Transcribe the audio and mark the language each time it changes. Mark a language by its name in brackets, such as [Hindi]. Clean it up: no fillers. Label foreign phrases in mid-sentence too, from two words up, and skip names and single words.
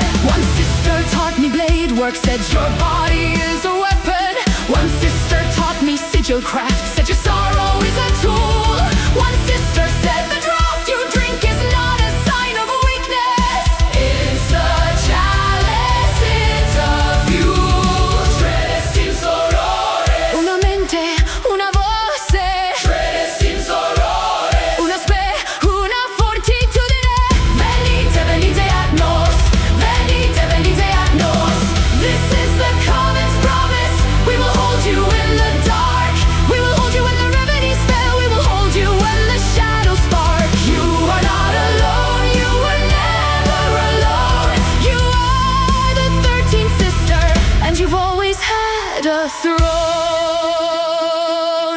[English] One sister taught me blade work, said your body is a weapon. One sister taught me sigil craft, said your sorrow is a tool. One sister said the draught you drink is not a sign of weakness. It's a chalice, it's a fuel. [Latin] Tres in sorore. Una mente, una voce. Tres in sorore. Una spe, una fortitudine. Venite, venite Agnus. Venite, venite Agnus. [English] This is the Coven's promise. We will hold you in the dark. We will hold you when the remedies fail. We will hold you when the shadows spark. You are not alone. You were never alone. You are the 13th sister, and you've always had a throne.